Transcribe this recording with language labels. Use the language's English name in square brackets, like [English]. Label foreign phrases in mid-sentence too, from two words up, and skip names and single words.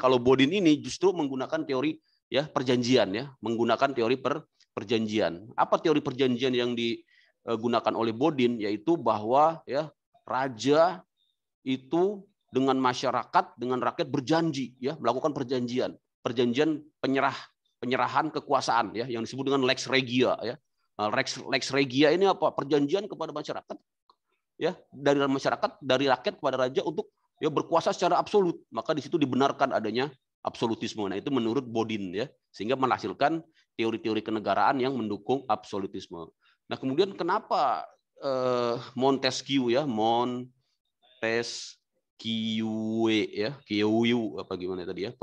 [Indonesian] Kalau Bodin ini justru menggunakan teori ya perjanjian, ya menggunakan teori perjanjian. Apa teori perjanjian yang digunakan oleh Bodin? Yaitu bahwa ya raja itu dengan masyarakat, dengan rakyat berjanji, ya melakukan perjanjian penyerahan kekuasaan, ya yang disebut dengan [Latin] lex regia, [Indonesian] ya. [Latin] Lex regia [Indonesian] ini apa? Perjanjian kepada masyarakat, ya dari masyarakat, dari rakyat kepada raja untuk ya berkuasa secara absolut. Maka di situ dibenarkan adanya absolutisme. Nah itu menurut Bodin, ya, sehingga menghasilkan teori-teori kenegaraan yang mendukung absolutisme. Nah kemudian kenapa Montesquieu, ya Montesquieu apa gimana tadi ya?